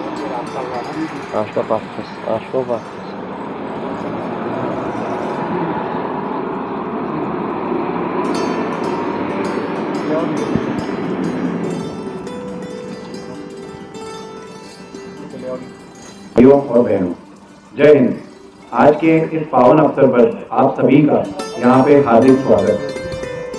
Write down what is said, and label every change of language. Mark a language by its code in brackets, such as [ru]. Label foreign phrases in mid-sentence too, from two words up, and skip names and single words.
[pt] Acho que é Bacchus. Acho que é o Bacchus. [hi] भाइयों और बहनों, जय हिंद। आज के इस पावन अवसर पर आप सभी का यहाँ पे हार्दिक स्वागत है।